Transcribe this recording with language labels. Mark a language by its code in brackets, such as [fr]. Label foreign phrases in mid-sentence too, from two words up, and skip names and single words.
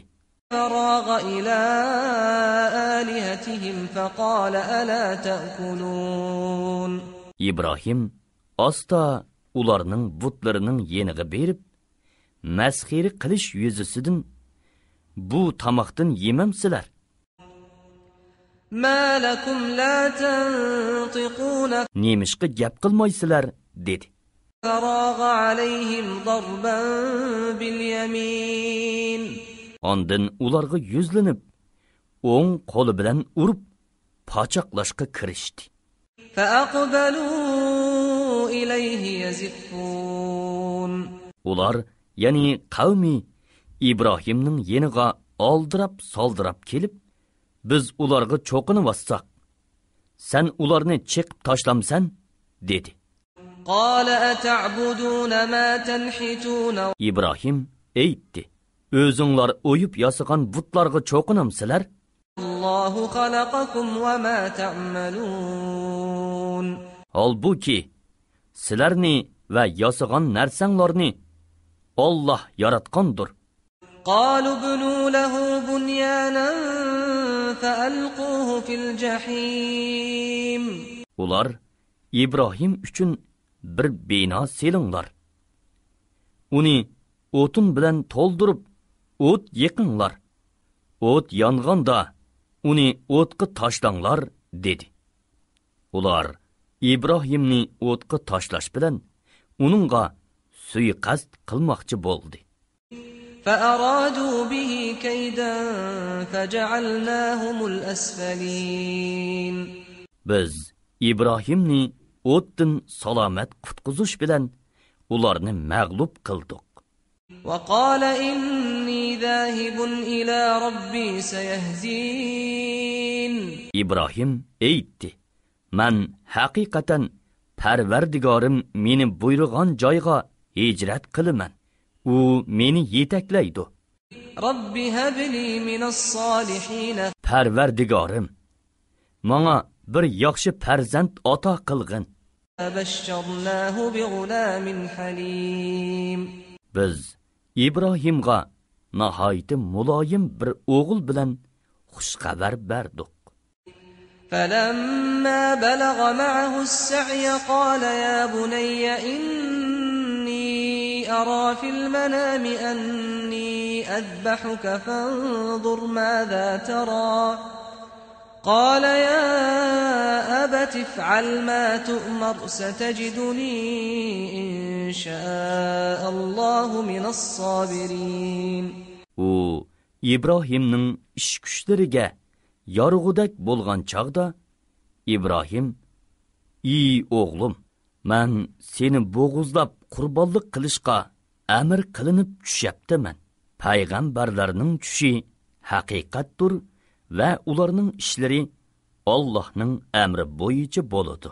[ar] فراغ إلى آلهتهم فقال ألا تأكلون [uz] İbrahim asta ularning butlarining yeniga berib, masxiri qilish yuzisidan bu tamoqdan yemamsizlar? [ar] ما لكم لا تنطقون [uz] Nemishqa gap qilmaysizlar dedi. [ar] فراغ عليهم ضربا باليمين [uz] Ondan ularga yuzlanib, o'ng qo'li bilan urib, pochoqlashga kirishdi. [ar] فأقبلوا إليه يزفون [uz] Ular, ya'ni qavmi İbrahimning yeniga oldirab soldirab kelib, biz ularga cho'qinib sen ularni chiqib tashlamsan dedi. [ar] قال أتعبدون ما تنحتون [uz] İbrahim aytdi: o'zinglar o'yib yasagan butlarga cho'qinamsizlar? [ar] الله خلقكم وما تعملون [uz] Holbuki sizlarni va yasagan narsanglarni Alloh yaratgandir. [ar] قالوا ابنوا له بنيانا فألقوه في الجحيم [uz] Ular İbrahim uchun bir bino selinglar. Uni o'tin bilan to'ldirib, o't yiqinglar. O't yonganda uni o'tga tashlanglar dedi. Ular İbrahimni o'tga tashlash bilan uningga suiqasd qilmoqchi bo'ldi. [ar] فأرادوا به كيدا فجعلناهم الأسفلين [uz] Biz İbrahimni o'tdan salomat qutqizish bilan ularni mag'lub qildik. [ar] وقال إني ذاهب إلى ربي سيهدين [uz] İbrahim aytdi: "Men haqiqatan Parvardigorim meni buyurgan joyga hijrat qilaman. U meni yetaklaydi. [ar] رب هب لي من الصالحين [uz] Parvardigorim, menga bir yaxshi farzand ato qilgin." [ar] فبشرناه بغلام حليم [uz] Biz İbrahimga nihoyat muloyim bir o'g'il bilan xush xabar berdik. [ar] فلما بلغ معه السعي قال يا بني إني أرى في المنام أني أذبحك فانظر ماذا ترى قال يا أبت افعل ما تؤمر ستجدني إن شاء الله من الصابرين [uz] U İbrahimning ish kuchlariga yorug'udak bo'lgan chaqda İbrahim: "Ey o'g'lim, men seni bo'g'izlab qurbonlik qilishga amr qilinib tushyaptiman. Payg'ambarlarning tushi haqiqatdir va ularning ishlari Allohning amri bo'yicha bo'ladi.